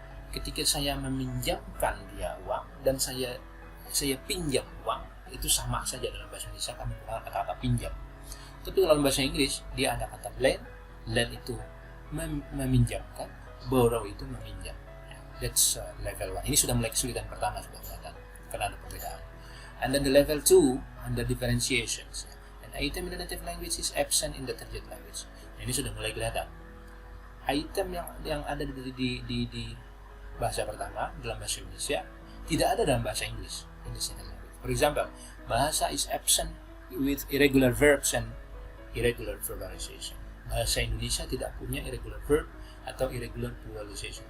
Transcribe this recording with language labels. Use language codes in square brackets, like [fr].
[id] Ketika saya meminjamkan dia uang dan saya pinjam uang, itu sama saja dalam bahasa Indonesia kami menggunakan kata-kata pinjam. Tapi dalam bahasa Inggris dia ada kata lend itu meminjamkan, borrow itu meminjam. [en] That's level 1. [id] Ini sudah mulai kesulitan pertama, sudah kelihatan karena ada perbedaan. [en] And then the level 2 under differentiations. An item in the native language is absent in the target language. [id] Ini sudah mulai kelihatan. Item yang ada di bahasa pertama dalam bahasa Indonesia tidak ada dalam bahasa Inggris [en] in the second language. For example, bahasa is absent with irregular verbs and irregular pluralization. [id] Bahasa Indonesia tidak punya irregular verb atau irregular pluralization.